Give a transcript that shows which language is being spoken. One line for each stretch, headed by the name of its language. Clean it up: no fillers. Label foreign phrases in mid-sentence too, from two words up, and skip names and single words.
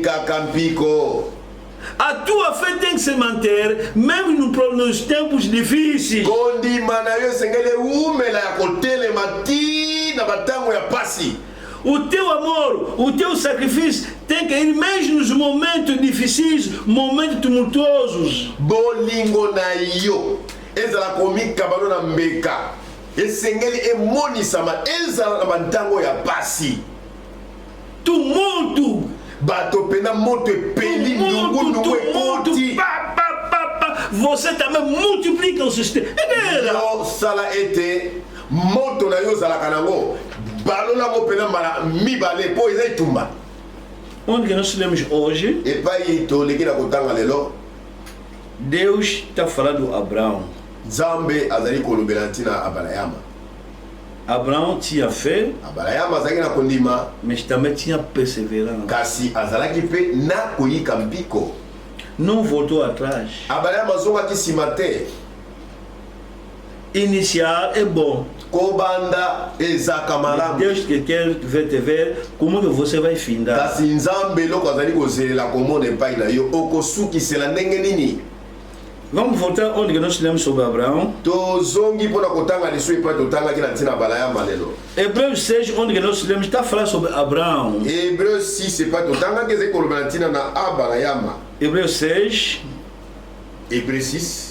Portuguese: A tua fé tem que se manter, mesmo nos tempos difíceis. O teu amor, o teu sacrifício tem que ir mesmo nos momentos difíceis, momentos tumultuosos.
Lingala: Bolingo na yo, ezala komika balona mbeka. Esengeli emonisama, ezala na bantango ya pasi.
Portuguese: Tumulto.
Lingala: Bato pena moto epeli ndungu ekoti.
Portuguese: Você também multiplica o sistema.
Lingala: Yo sala ete moto na yo zala kanango. Balola mo pena mara mibale po eza itumba.
Portuguese: Onde que nós lemos hoje?
Lingala: E pai to lekina kotanga lelo.
Portuguese: Deus está falando a Abraão.
Lingala: Zambe azali kolobela ntina Abrahama.
Portuguese: Abraão tinha fé,
Lingala: Abrahama azali na kondima,
Portuguese: mas também tinha perseverança.
Lingala: Kasi azalaki pe na koyika mpiko.
Portuguese: Não voltou atrás.
Lingala: Abrahama zongaki nsima te.
Portuguese: Iniciar é bom.
Lingala: Kobanda ezaka malamu.
Portuguese: Deus que quer ver te ver, como que você vai findar?
Lingala: Kasi nzambe loko azali kozelela komona epai na yo okosukisela ndenge nini?
Portuguese: Vamos voltar onde nós lemos sobre Abraão. Hebreus 6, onde nós lemos, está falando sobre Abraão. Hebreus 6, Hebreus 6. Hebreus 6.